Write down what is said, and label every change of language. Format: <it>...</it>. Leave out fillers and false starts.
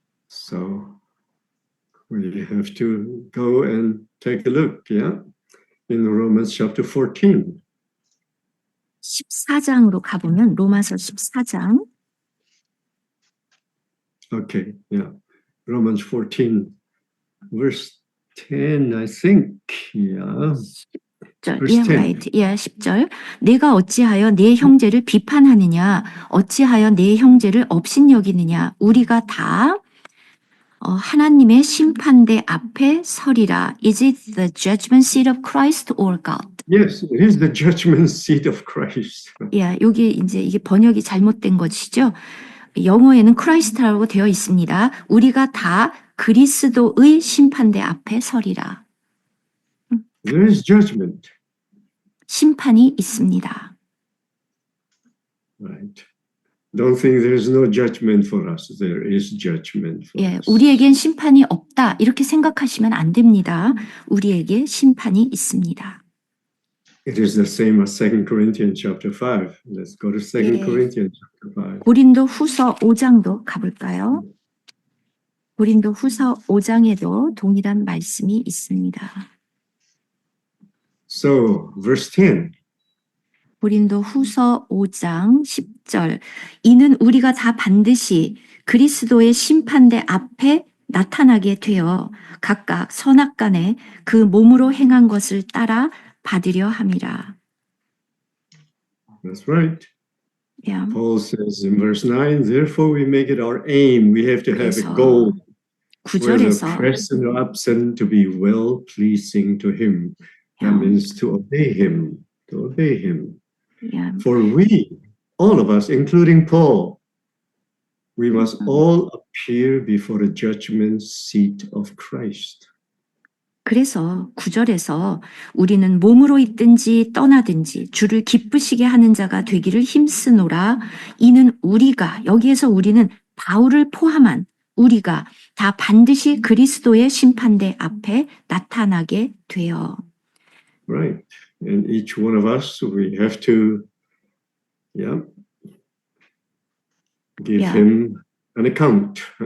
<en>So we have to go and take a look, yeah? In Romans chapter 14.</en> <ko>14장으로 가보면 로마서 14장</ko> <en>Okay, yeah. Romans 14, verse 10, I think, yeah.</en> <ko>10절,</ko> <en>Verse 10. right.</en> <ko>10절. 내가 어찌하여 내 형제를 비판하느냐? 어찌하여 내 형제를 업신여기느냐? 우리가 다 하나님의 심판대 앞에 서리라.</ko> <en>Is it the judgment seat of Christ or God? Yes, it is the judgment seat of Christ.</en> <ko>여기 이제 이게 번역이 잘못된 것이죠. 영어에는 크라이스트라고 되어 있습니다. 우리가 다 그리스도의 심판대 앞에 서리라.</ko> <en>There is judgment.</en> <ko>심판이 있습니다.</ko> <en>Right. Don't think there is no judgment for us. There is judgment for us.</en> <ko>우리에겐 심판이 없다. 이렇게 생각하시면 안 됩니다. 우리에게 심판이 있습니다.</ko> <en>It is the same as 2 Corinthians chapter 5. Let's go to 2 Corinthians chapter 5.</en> <ko>고린도 후서 5장도 가볼까요? 고린도 후서 5장에도 동일한 말씀이 있습니다.</ko> <en>So, verse 10.</en> <ko>고린도 후서 5장 10절. 이는 우리가 다 반드시 그리스도의 심판대 앞에 나타나게 되어 각각 선악간에 그 몸으로 행한 것을 따라 받으려 함이라.</ko> <en>That's right. Yeah. Paul says in verse 9, therefore we make it our aim. We have to have a</en> <ko>그래서</ko> <en>goal. Whether</en> <ko>9절에서</ko> <en>present or absent, to be well pleasing to him. That means to obey him, to obey him. For we, all of us, including Paul, we must all appear before the judgment seat of Christ.</en> <ko>그래서 9절에서 우리는 몸으로 있든지 떠나든지 주를 기쁘시게 하는 자가 되기를 힘쓰노라. 이는 우리가, 여기에서 우리는 바울을 포함한 우리가 다 반드시 그리스도의 심판대 앞에 나타나게 되어.</ko> <en>Right. And each one of us, we have to, give him an account.</en>